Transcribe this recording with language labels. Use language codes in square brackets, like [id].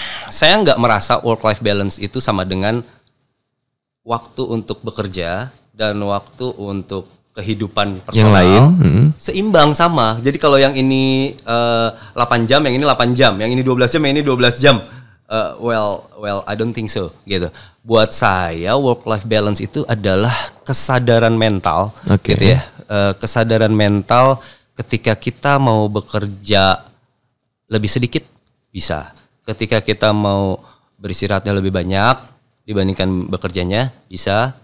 [id] Saya nggak merasa work-life balance itu sama dengan waktu untuk bekerja dan waktu untuk kehidupan personal yang lain seimbang sama. Jadi kalau yang ini 8 jam, yang ini 8 jam, yang ini 12 jam, yang ini 12 jam. [en] Well, I don't think so gitu. [id] Buat saya work-life balance itu adalah kesadaran mental, gitu ya. Kesadaran mental ketika kita mau bekerja lebih sedikit bisa. Ketika kita mau beristirahatnya lebih banyak dibandingkan bekerjanya bisa.